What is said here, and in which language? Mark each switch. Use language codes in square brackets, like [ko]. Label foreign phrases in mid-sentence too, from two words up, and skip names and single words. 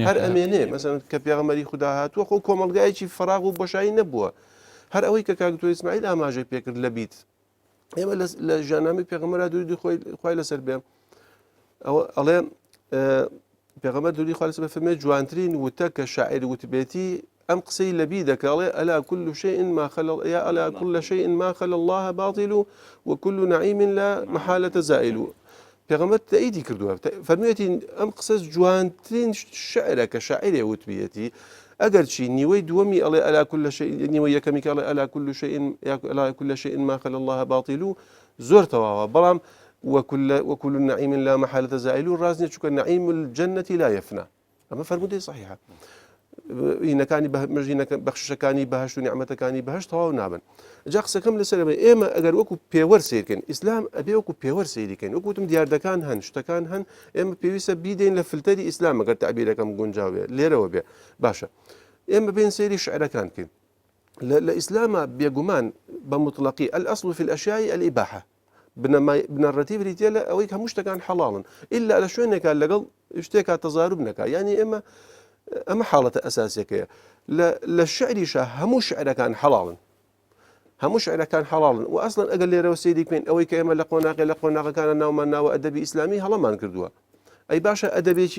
[ckb] هەر ئەمێنێ مەسەن کە پێغەمبەری خوددا هاتووە خۆ کۆمەڵگایەکی فراغ و بۆشایی نەبووە هەر ئەوەی کە کاک دکتۆر ئیسماعیل ئاماژەی پێکرد لە بیت ئێمە لە ژاننامەی پێغەمبەر دووری خوای لەسەر بێ ئەوە ئەڵێ پێغەمبەر دووری خوای لەسەر بێ فەرمێ جوانترین وتە کە شاعیر وتبێتی ئەم قسەی لەبی دەکاڵێ [ar] ئەلا كل شيء ما خلا يا ألا كل شيء ما خلا الله باطل وكل نعيم لا محالة زائل [ckb] پێغەمبەر تەئیدی کردووە فەرموویەتی ئەم قسە جوانترین شعرە کە شاعیرێ وتبیەتی ئەگەر چی نیوەی دووەمی ئەڵێ [ar] ئەلا كل شيء [ckb] نیوەی یەکەمی کاڵێ ئەلا [ar] كل شيء ما خلا الله باطل [ckb] زۆر تەواوە بەڵام [ar] وكل نعيم لا محالة زائل [ckb] ڕازنیە چونکە [ar] نعيم الجنة لا يفنى [ckb] ئەمە فەرموودەی صحیحە هینەکانی بەخشەکانی بەهشت و نیعمەتەکانی بەهشت تەواو نابن جا قسەکەم لەسەرەوە ئێمە ئەگەر وەکو پێوەەر سیرکەین ئیسلام ئەبێ وەکو پێوەەر سیریکەین وەکوتم دیاردەکان هەن شتەکان هەن ئێمە پێویستە بیدەین لە فلتەری ئیسلام ئەگەر تعبیرەکەم گونجاوێ لێرەوە بێ باشە ئێمە بین سێری شعرەکان بکەین لە ئیسلامە بێگومان بە مطلقی [ar] الأصل في الأشياء الإباحة [ckb] بنەڕەتی بریتە لە ئەوەی هەموو شتەکان حەڵاڵن ئللا لە شوێنێکە لەگەڵ شتێکا تەزارب نەکا یعنی ئەمە حاڵەتە ئەساسیەکەیە لە شعریشە هەموو شعرەکان حەڵاڵن هەموو شعرەکان حەڵاڵن و ئەسڵەن ئەگەر لێرەوە سێری بکەین ئەوەی کە ئێمە لە قۆناغەکانە ناومان ناوە ئەدەبی ئیسلامی هەڵەمان کردووە ئەی باشە ئەدەبێکی